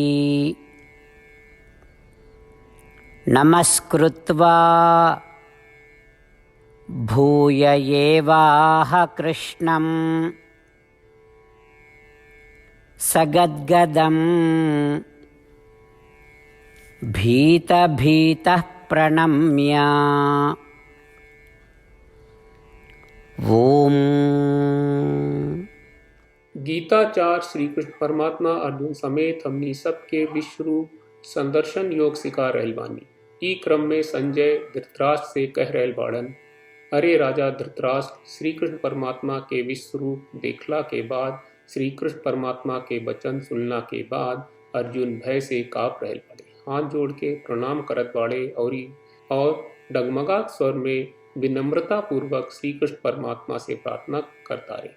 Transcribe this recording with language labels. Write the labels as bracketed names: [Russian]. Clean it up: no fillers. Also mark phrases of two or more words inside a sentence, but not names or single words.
[Sanskrit] नमस्कृत्वा भूय एवाह कृष्णं सगद्गदं भीतः प्रणम्य ओम। [Bhojpuri] गीताचार श्री कृष्ण परमात्मा अर्जुन समेत हमनी सबके विश्वरूप संदर्शन योग सिखा रहल बानी। ई क्रम में संजय धृतराष्ट्र से कह रहल बाड़न, अरे राजा धृतराष्ट्र, श्री कृष्ण परमात्मा के विश्वरूप देखला के बाद, श्री कृष्ण परमात्मा के वचन सुनला के बाद अर्जुन भय से काँप रहल बाड़े, हाथ जोड़ के प्रणाम करत बाड़े और डगमगात स्वर में विनम्रता पूर्वक श्री कृष्ण परमात्मा से प्रार्थना करता रहे।